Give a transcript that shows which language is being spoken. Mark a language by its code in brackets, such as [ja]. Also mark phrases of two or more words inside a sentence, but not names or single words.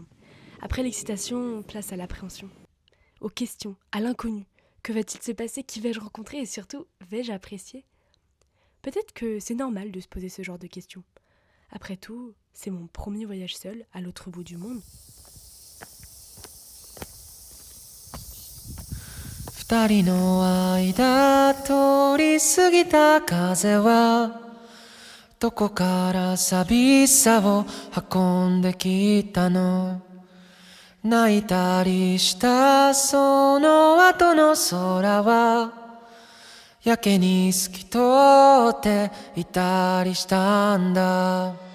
[fr] Après l'excitation, place à l'appréhension. Aux questions, à l'inconnu. Que va-t-il se passer? Qui vais-je rencontrer? Et surtout, vais-je apprécier? Peut-être que c'est normal de se poser ce genre de questions. Après tout, c'est mon premier voyage seul à l'autre bout du monde. [ja] 二人の間通り過ぎた風はどこから寂しさを運んできたの泣いたりしたその後の空はやけに透き通っていたりしたんだ